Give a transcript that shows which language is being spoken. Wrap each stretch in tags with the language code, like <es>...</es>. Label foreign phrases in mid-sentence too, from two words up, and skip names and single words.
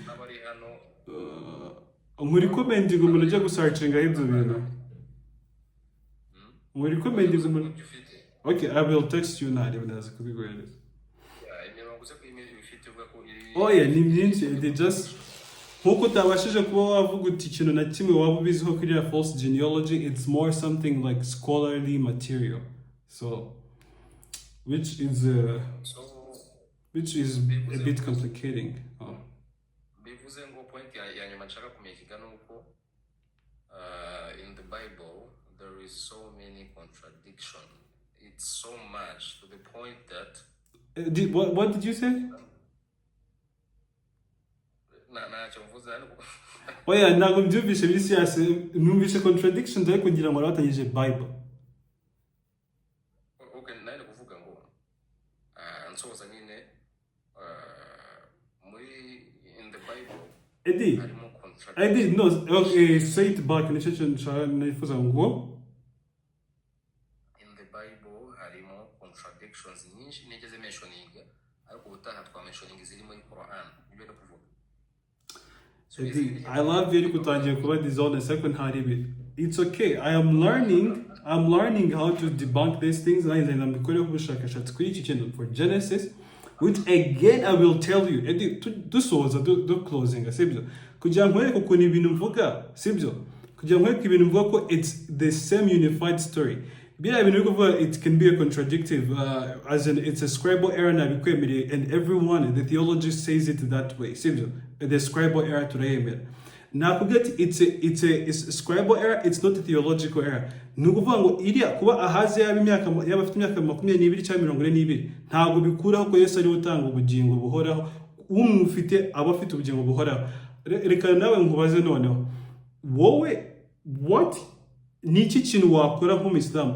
<rw>n'abari hano muri commenting umuntu ujya gusearchinga ibyo bintu. Muri commenting umuntu. ibyo ufite</rw> <en>Okay, I will text you now even as</en> <rw>kubiguhereza. imirongo uze ifite uvuga ko iri</rw> <en>Oh yeah,</en> <rw>ni byinshi.</rw> <en>They just</en> <rw>nkuko utabashije kuba wavuga uti ikintu na kimwe waba ubiziho kuri ya</rw> <en>false genealogy, it's more something like scholarly material. So, which is so a bit complicating.</en> <rw>bivuze ngo point ya nyuma nshaka kumenya nuko</rw> <en>in the Bible there is so many contradiction. It's so much to the point that What did you say?</en> <rw>ntacyo mvuze ariko Oya, ntabwo mbyumvishe bisi yase numvishe contradictions ariko kugira ngo batanyije Bible. okay nari kuvuga ngo nsoza nyine muri</rw> <en>in the Bible</en> <rw>Eddie, harimo contradiction.</rw> <en>no, okay, say it back.</en> <rw>Nifuza ngo</rw> <en>In the Bible</en> <rw>harimo contradictions nyinshi nigeze mentioning ariko ubutaha twa mentioning ziri muri Quran ibyo no kuvuga.</rw> <en>Eddie, I love you</en> <rw>kutangiye kuba</rw> <en>dishonest</en> <rw>ariko ntari</rw> <en>bit. It's okay. I'm learning how to debunk these things. And I'm going</en> <rw>ubushakashatsi kuri iki kintu</rw> <en>for Genesis, which again I will tell you.</en> <rw>Eddie, dusoza</rw> <en>do closing,</en> <rw>sibyo? Kugira ngo nkwereke ukuntu ibintu mvuga, sibyo? Kugira ngo nkwereke ibintu mvuga ko</rw> <en>it's the same unified story.</en> <rw>Biriya bintu byo kuvuga</rw> <en>it can be a contradictive, as in it's a scribal error nabikwemereye, and everyone, the theologist says it that way, sibyo? The scribal error turayemera.</en> <rw>Nakubwira ati</rw> <en>it's a scribal error, it's not a theological error.</en> <rw>Ni ukuvuga ngo iriya kuba ahaze yaba afite imyaka 22 cyangwa 42 ntabwo bikuraho ko Yesu ari utanga ubugingo buhoraho, umufite aba afite ubugingo buhoraho. Reka nawe nkubaze noneho, wowe what ni iki kintu wakora nk'umuyisilamu?</rw>